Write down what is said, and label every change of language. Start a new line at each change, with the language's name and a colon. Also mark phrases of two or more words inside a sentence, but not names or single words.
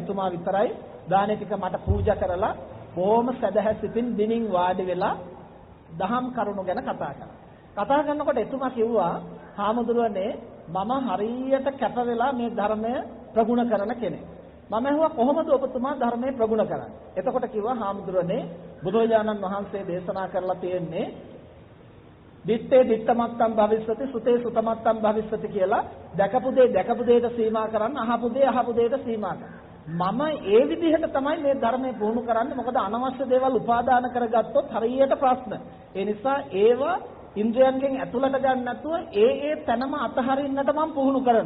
Sinhala: එතුමා විතරයි දානේ ටික මට පූජා කරලා බොහොම සදහැසිතින් දිනින් වාඩි වෙලා දහම් කරුණු ගැන කතා කළා. කතා කරනකොට එතුමා කිව්වා, "හාමුදුරුවනේ, මම හරියට කැප වෙලා මේ ධර්මය ප්‍රගුණ කරන කෙනෙක්. මම ඇහුවා කොහොමද ඔබතුමා ධර්මයේ ප්‍රගුණ කරන්නේ?" එතකොට කිව්වා, "හාමුදුරුවනේ, බුදුරජාණන් වහන්සේ දේශනා කරලා තියෙන්නේ
Pali: දිත්තේ දිත්තමත්තම් භවිස්සති, සුතේ සුතමත්තම් භවිස්සති
Sinhala: කියලා දැකපු දෙයට සීමා කරන්න, අහපු දෙයට සීමා කරන්න. මම ඒ විදිහට තමයි මේ ධර්මයේ පුහුණු කරන්නේ. මොකද අනවශ්‍ය දේවල් උපාදාන කරගත්තොත් හරියට ප්‍රශ්න. ඒ නිසා ඒවා ඉන්ද්‍රයන්ගෙන් ඇතුළට ගන්න නැතුව ඒ තැනම අතහරින්නට මම පුහුණු කරනවා."